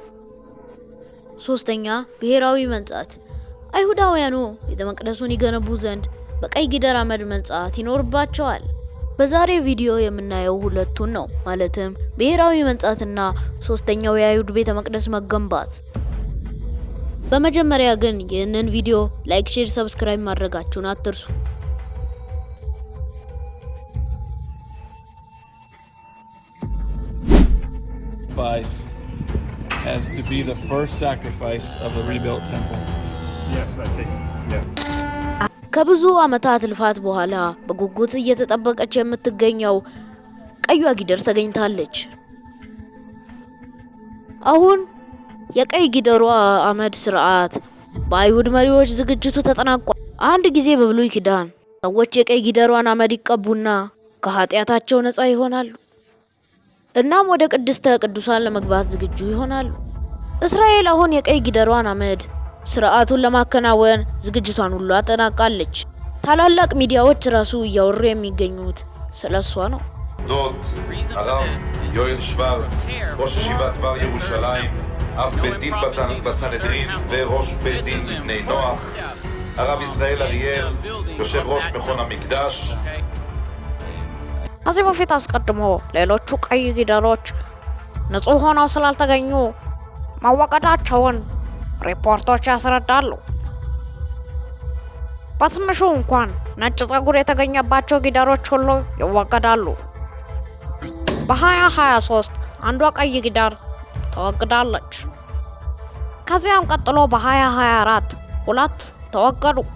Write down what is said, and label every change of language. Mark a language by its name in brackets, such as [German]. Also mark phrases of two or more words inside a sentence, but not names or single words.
[Amharic] ሶስተኛ፣ ብሔራዊ መንጻት። አይሁዳውያኑ ቤተ መቅደሱን ይገነቡ ዘንድ በቀይ ጊደር አመድ መንጻት ይኖርባቸዋል። በዛሬ ቪዲዮ የምናየው ሁለቱን ነው፣ ማለትም ብሔራዊ መንጻትና ሶስተኛው የአይሁድ ቤተ መቅደስ መገንባት። በመጀመሪያ ግን ይህንን ቪዲዮ [English] like, share, subscribe [Amharic] ማድረጋችሁን አትርሱ። [English] As to be the first sacrifice of a rebuilt temple. Yes, I take it. Yeah. [Amharic] ከብዙ ዓመታት ልፋት በኋላ በጉጉት እየተጠበቀች የምትገኘው ቀይዋ ጊደር ተገኝታለች። አሁን የቀይ ጊደሯ አመድ ስርዓት በአይሁድ መሪዎች ዝግጅቱ ተጠናቋል። አንድ ጊዜ በብሉይ ኪዳን ሰዎች የቀይ ጊደሯን አመድ ይቀቡና ከኃጢአታቸው ነፃ ይሆናሉ። እናም ወደ ቅድስተ ቅዱሳን ለመግባት ዝግጁ ይሆናሉ። እስራኤል አሁን የቀይ ጊደሯን አመድ ስርዓቱን ለማከናወን ዝግጅቷን ሁሉ አጠናቃለች። ታላላቅ ሚዲያዎች ራሱ እያወሩ የሚገኙት ስለሷ ነው። [Hebrew] דוד, הרב יואל שוורץ, ראש ישיבת בר ירושלים, אב בית דין בסנהדרין וראש בית דין לבני נוח, הרב ישראל אריאל, יושב ראש מכון המקדש. [Amharic] ከዚህ በፊት አስቀድሞ ሌሎቹ ቀይ ጊደሮች ንጹህ ሆነው ስላልተገኙ መወገዳቸውን ሪፖርቶች ያስረዳሉ። በትንሹ እንኳን ነጭ ጸጉር የተገኘባቸው ጊደሮች ሁሉ ይወገዳሉ። በ2023 አንዷ ቀይ ጊደር ተወግዳለች። ከዚያም ቀጥሎ በ2024 ሁለት ተወገዱ።